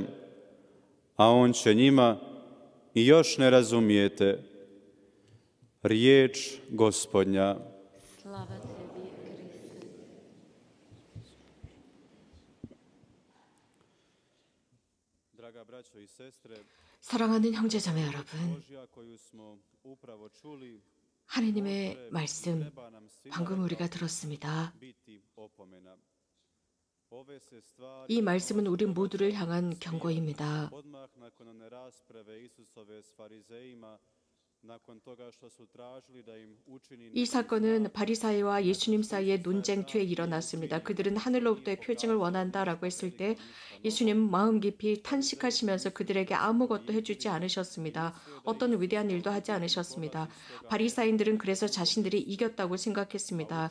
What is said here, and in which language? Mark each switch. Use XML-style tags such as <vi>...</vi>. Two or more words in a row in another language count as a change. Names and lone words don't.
<hr>A on će njima: i još ne razumijete. Riječ Gospodnja. Slava tebi, Kriste. Draga braćo i sestre,</hr> <ko>사랑하는 형제자매 여러분,</ko> <hr>Božja koju smo upravo čuli,</hr> <ko>하느님의 말씀 방금 우리가 들었습니다.</ko> <hr>biti opomena. Ove se stvari</hr> <ko>이 말씀은 우리 모두를 향한 경고입니다.</ko> <hr>odmah nakon one rasprave Isusove s farizejima, nakon toga što su tražili da im učini</hr> <ko>이 사건은 바리사이와 예수님 사이의 논쟁 뒤에 일어났습니다. 그들은 하늘로부터의 표징을 원한다라고 했을 때 예수님은 마음 깊이 탄식하시면서 그들에게 아무것도 해주지 않으셨습니다. 어떤 위대한 일도 하지 않으셨습니다. 바리사인들은 그래서 자신들이 이겼다고 생각했습니다.</ko>